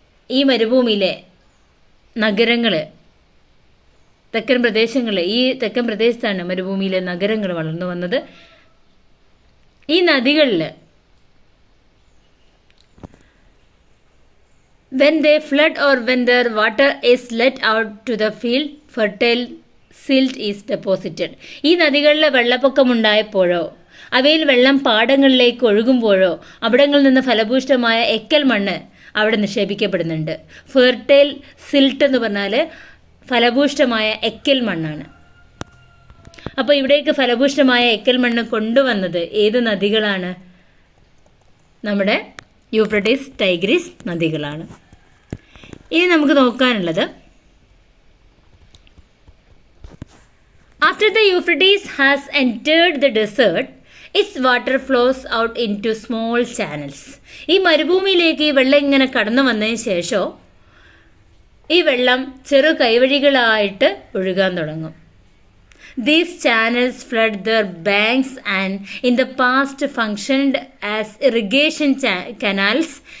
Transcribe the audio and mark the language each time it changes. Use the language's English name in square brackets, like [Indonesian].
[Malayalam] ഈ മരുഭൂമിയിലെ നഗരങ്ങൾ, തെക്കൻ പ്രദേശത്താണ് മരുഭൂമിയിലെ നഗരങ്ങൾ വളർന്നു വന്നത്. ഈ നദികളിൽ [English] when they flood or when their water is let out to the field, fertile silt is deposited. [Malayalam] ഈ നദികളിൽ വെള്ളപ്പൊക്കമുണ്ടായപ്പോഴോ അവയിൽ വെള്ളം പാടങ്ങളിലേക്ക് ഒഴുകുമ്പോഴോ അവിടങ്ങളിൽ നിന്ന് ഫലഭൂഷ്ടമായ എക്കൽ മണ്ണ് അവിടെ നിക്ഷേപിക്കപ്പെടുന്നുണ്ട്. ഫെർട്ടൈൽ സിൽട്ട് എന്ന് പറഞ്ഞാൽ ഫലഭൂഷ്ടമായ എക്കൽ മണ്ണാണ്. അപ്പോൾ ഇവിടേക്ക് ഫലഭൂഷ്ടമായ എക്കൽ മണ്ണ് കൊണ്ടുവന്നത് ഏത് നദികളാണ്? നമ്മുടെ യൂഫ്രട്ടീസ് ടൈഗ്രീസ് നദികളാണ്. ഇനി നമുക്ക് നോക്കാനുള്ളത്, [English] after the Euphrates has entered the desert, its water flows out into small channels. [Malayalam] ഈ മരുഭൂമിയിലേക്ക് ഈ വെള്ളം ഇങ്ങനെ കടന്നു വന്നതിന് ശേഷം ഈ വെള്ളം ചെറു കൈവഴികളായിട്ട് ഒഴുകാൻ തുടങ്ങും. [English] These channels flood their banks and in the past functioned as irrigation canals.